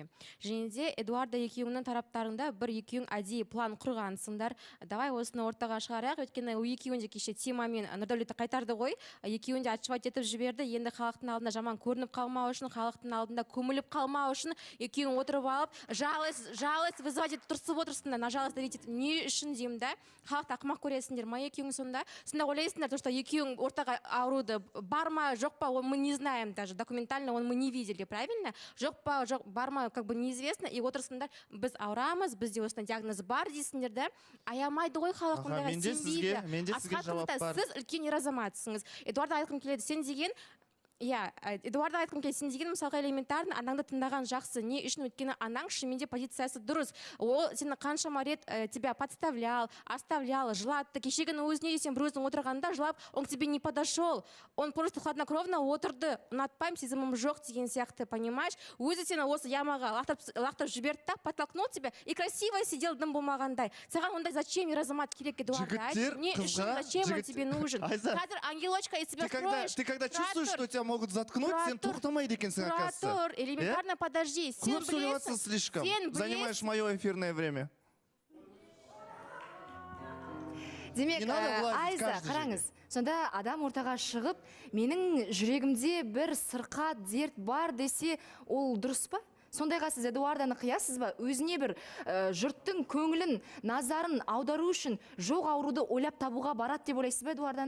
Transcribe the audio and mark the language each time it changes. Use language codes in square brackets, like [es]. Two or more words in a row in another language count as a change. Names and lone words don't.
[kk] Және де Эдуарда екеуіңнің тараптарында бір екеуің әдейі план құрғансыңдар. Давай осыны ортаға шығарайық, өйткені екеуің де кеше темамен Нұрдәулетті қайтарды ғой, екеуің де отчет етіп жіберді. Енді халықтың алдында жаман көрініп қалмау үшін, халықтың алдында көміліп қалмау үшін екеуің отырып алып, [ru] жалость вызывать [kk] етіп тұрсып отырсыңдар, [ru] на жалость давить [kk] етіп не үшін деймін да, халықты ақымақ көресіңдер ма екеуің сонда ойлайсыңдар, [ru] то что [kk] екеуің ортаға ауруды бар ма, жоқ па, [ru] мы не знаем даже, документально мы не видели, правильно? [kk] Жоқ па, жоқ, бар ма, [ru] как бы неизвестно, и [kk] отырсыңдар, біз ауырамыз, бізде осындай диагноз бар дейсіңдер да, аямайды ғой халық ондайға сенбейді. Асхат, сіз үлкен ер азаматсыңыз. Эдуарда айтқым келеді, сен деген Эдуарда айтқым келеді, сен деген мысалға элементарно анаңды тыңдаған жақсы. Не үшін? Өйткені анаң шынымен позициясы дұрыс. Ол сені қаншама рет [ru] тебя подставлял, оставлял, [kk] жылатты. Кешегінің өзіне сен бір өзің отырғанда жылап, [ru] он к тебе не подошел. Он просто хладнокровно отырды. [kk] Ұнатпаймын, сезімім жоқ деген сияқты, понимаешь? Өзі сені осы ямаға лақтап жіберді та, [ru] подтолкнул тебя и красиво сидел [kk] дым болмағандай. Саған ондай зачем ер азамат керек, Эдуарда? Не үшін, [ru] зачем он тебе нужен? Қазір ангелочка из себя строишь. Ты когда чувствуешь, что тебя могут заткнуть, [kk] сен тоқтамайды екенсің, оказывается. [ru] Элементарно подожди. [kk] Көп сөйлеватсың слишком. [ru] Занимаешь мое эфирное время. [kk] Демек, Айза, қараңыз, сонда адам ортаға шығып, менің жүрегімде бір сырқат, дерт бар десе, ол дұрыс па? Сондайға сіз Эдуарданы қиясыз ба? Өзіне бір жұрттың көңілін, назарын аудару үшін жоқ ауруды ойлап табуға барады деп ойлайсыз ба Эдуарданы?